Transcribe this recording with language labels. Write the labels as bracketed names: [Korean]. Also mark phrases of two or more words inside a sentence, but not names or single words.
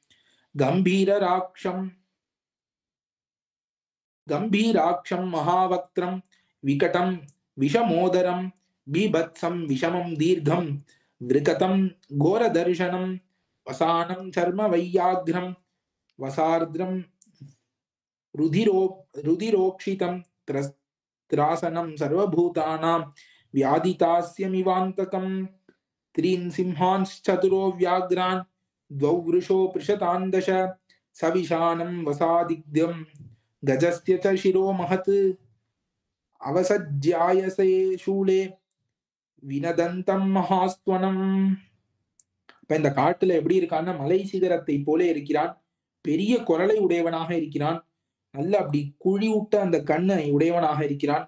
[Sanskrit] गम्भीराक्षं महावक्त्रं विकटं विषमोदरम् बीभत्सं विषमं दीर्घं विकृतं घोरदर्शनम् वसानं चर्म वैयाघ्रं वसार्द्रं रुधिरोक्षितम् त्रासनं सर्वभूतानां व्यादितास्यमिवान्तकम् त्रीन् सिंहांश्चतुरो व्याघ्रान् द्वौ वृषो पृषतान्दश सविशानं वसादिग्ध्यं गजस्य च शिरो महत् अवसज्यायसे शूले विनदन्तं महास्वनम्. [Tamil] இப்ப இந்த காட்டுல எப்படி இருக்கான்னா மலை சிகரத்தை போல இருக்கிறான். பெரிய குரலை உடையவனாக இருக்கிறான். நல்ல அப்படி குழி விட்ட அந்த கண்ணை உடையவனாக இருக்கிறான்.